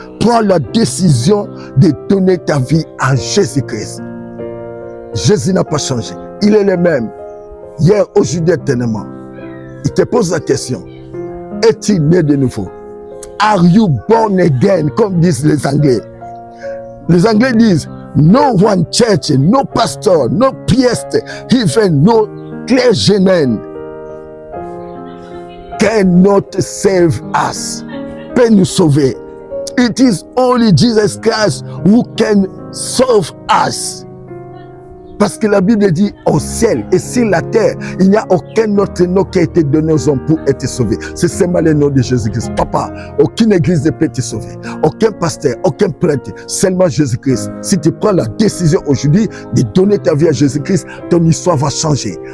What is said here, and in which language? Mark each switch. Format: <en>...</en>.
<fr>Prends la décision de donner ta vie à Jésus-Christ. Jésus n'a pas changé. Il est le même. Hier, aujourd'hui, éternellement. Il te pose la question. Es-tu né de nouveau?</fr> <en>Are you born again?</en> <fr>Comme disent les Anglais. Les Anglais disent,</fr> <en>no one church, no pastor, no priest, even no clergyman cannot save us.</en> <fr>Peut nous sauver.</fr> <en>It is only Jesus Christ who can save us.</en> <fr>Parce que la Bible dit au ciel et sur la terre, il n'y a aucun autre nom qui a été donné aux hommes pour être sauvé. C'est seulement le nom de Jésus-Christ. Papa, aucune église ne peut te sauver. Aucun pasteur, aucun prêtre, seulement Jésus-Christ. Si tu prends la décision aujourd'hui de donner ta vie à Jésus-Christ, ton histoire va changer.</fr>